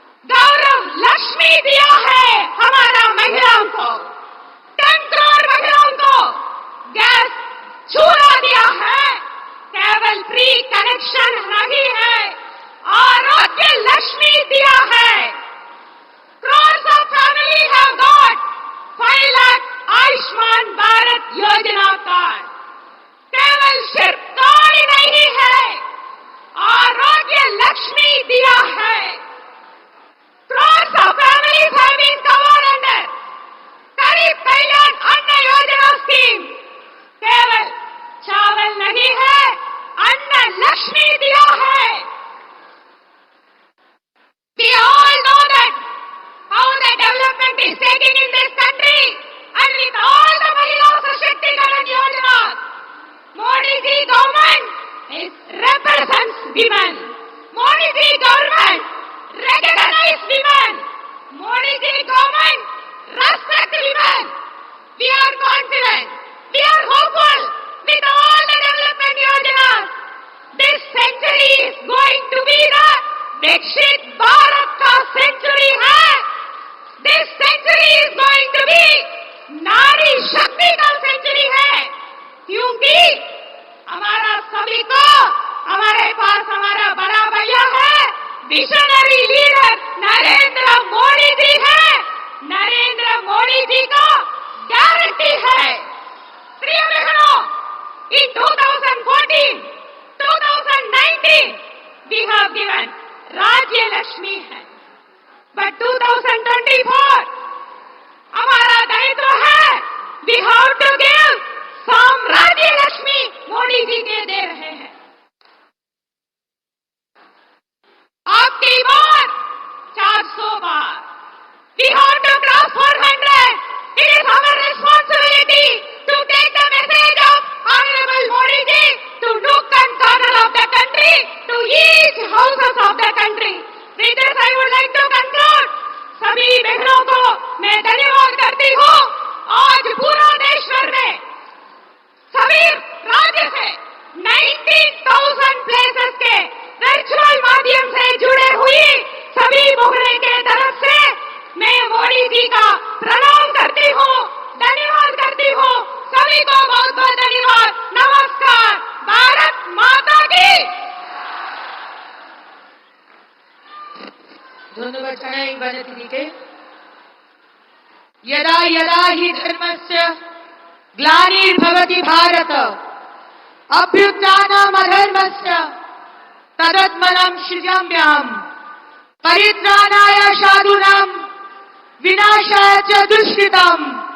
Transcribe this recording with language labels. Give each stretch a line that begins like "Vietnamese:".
Hindi: गौरव लक्ष्मी दिया है हमारा महिलाओं को, 10 करोड़ महिलाओं को गैस चूल्हा दिया है, केवल फ्री कनेक्शन नहीं है, आरोग्य लक्ष्मी दिया है।
English: Crores of families have got 5 lakh Ayushman Bharat Yojana card.
Hindi: केवल सिर्फ कार्ड नहीं है, आरोग्य लक्ष्मी दिया है।
English: Crores of families have been covered under Garib Kalyan Anna Yojana scheme.
Hindi: केवल चावल नहीं है, अन्न लक्ष्मी दिया है।
English: We all know that how the development is taking in this country, and with all the Mahila Sashaktigaran Yojana, Modi ji government represents women. Modi ji government recognizes women. Modi ji government respects women. We are confident, we are hopeful with all the development yojanas. This century is going to be the Vikshit Bharat ka century hai. This century is going to be
Hindi: नारी शक्ति का century है, क्योंकि हमारा सभी को हमारे पास हमारा बड़ा भैया है, विजनरी लीडर नरेंद्र मोदी जी है। नरेंद्र मोदी जी का गारंटी है। प्रिय बहनों,
English: in 2014, 2019 we have given
Hindi: राज्य लक्ष्मी है,
English: but
Hindi: 2024 हमारा दायित्व है,
English: we have to give
Hindi: साम्राज्य लक्ष्मी मोदी जी के दे रहे हैं। आपकी बार 400 बार,
English: we have to cross 400. It is our responsibility to take the message of Honorable Modi ji to nook and corner of the country, to each houses of the country. With this I would like to conclude.
Hindi: सभी बहनों को मैं धन्यवाद करती हूँ। आज पूरा देश भर में सभी राज्य से 19,000 प्लेसेस के वर्चुअल माध्यम से जुड़े हुई सभी मोहल्ले के तरफ से मैं मोदी जी का प्रणाम करती हूँ, धन्यवाद करती हूँ। सभी को बहुत बहुत धन्यवाद। नमस्कार। भारत माता की। धन्यवाद छायाई बनती दीके।
Sanskrit: यदा यदा हि धर्मस्य ग्लानिर्भवति भारत अभ्युत्थानम् अधर्मस्य तदात्मनं सृजाम्यहम् परित्राणाय साधूनां विनाशाय च दुष्कृतम्